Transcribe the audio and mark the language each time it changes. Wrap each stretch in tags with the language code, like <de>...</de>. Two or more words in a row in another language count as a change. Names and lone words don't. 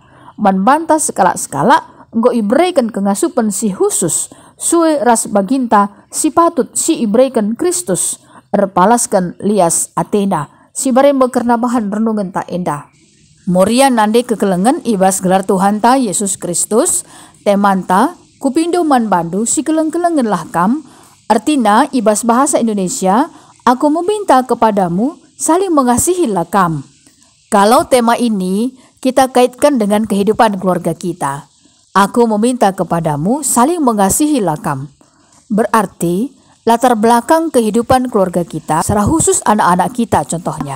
<btx>Man banta skala-skala, enggo ibrekan kengasupan si khusus, suwe ras baginta si patut si ibrekan Kristus, erpalaskan lias Athena, si barembo karena bahan renungan ta enda. Moria nande kekelengan ibas gelar Tuhan ta Yesus Kristus, temanta kupindo man bandu si keleng-kelengan lah kam, artina ibas bahasa Indonesia,</btx> <id>aku meminta kepadamu saling mengasihi lah kam. Kalau tema ini kita kaitkan dengan kehidupan keluarga kita. Aku meminta kepadamu saling mengasihi lakam. Berarti latar belakang kehidupan keluarga kita, secara khusus anak-anak kita contohnya.</id>